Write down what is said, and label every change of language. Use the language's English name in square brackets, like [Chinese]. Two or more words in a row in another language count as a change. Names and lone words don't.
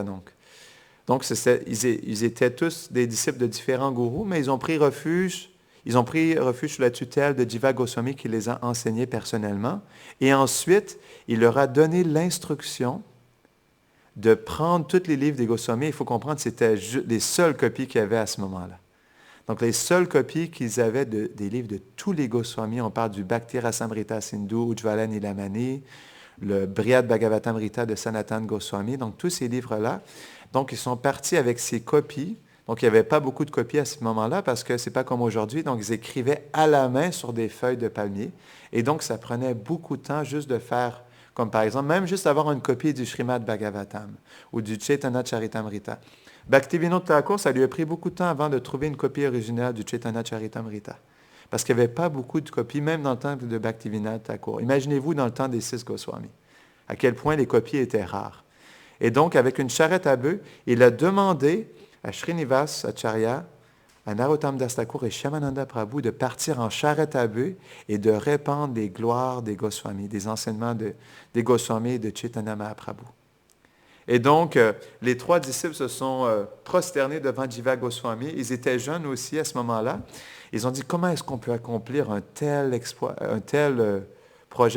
[French] Donc ils étaient tous des disciples de différents gourous, mais ils ont pris refuge sous la tutelle de Jiva Goswami qui les a enseignés personnellement. Et ensuite, il leur a donné l'instruction de prendre tous les livres des Goswamis. Il faut comprendre que c'était les seules copies qu'il y avait à ce moment-là. Donc, les seules copies qu'ils avaient des livres de tous les Goswamis, on parle du Bhakti Rasamrita Sindhu, Ujjvala Nilamani, le Brihad Bhagavatamrita de Sanatan Goswami, donc tous ces livres-là. Donc, ils sont partis avec ces copies. Donc, il n'y avait pas beaucoup de copies à ce moment-là parce que ce n'est pas comme aujourd'hui. Donc, ils écrivaient à la main sur des feuilles de palmier. Et donc, ça prenait beaucoup de temps juste de faire, comme par exemple, même juste avoir une copie du Srimad Bhagavatam ou du Chaitanya Charitamrita. Bhaktivinoda Thakur, ça lui a pris beaucoup de temps avant de trouver une copie originale du Chaitanya Charitamrita. Parce qu'il n'y avait pas beaucoup de copies, même dans le temps de Bhaktivinoda Thakur. Imaginez-vous dans le temps des 6 Goswamis, à quel point les copies étaient rares. Et donc, avec une charrette à bœufs, il a demandé à Srinivas Acharya, à Narottam Das Thakur et Shyamananda Prabhu de partir en charrette à bœufs et de répandre les gloires des Goswamis, des enseignements des Goswamis et de Chaitanya Mahaprabhu. Et donc, les 3 disciples se sont prosternés devant Jiva Goswami. Ils étaient jeunes aussi à ce moment-là. Ils ont dit, comment est-ce qu'on peut accomplir un tel exploit, un tel projet?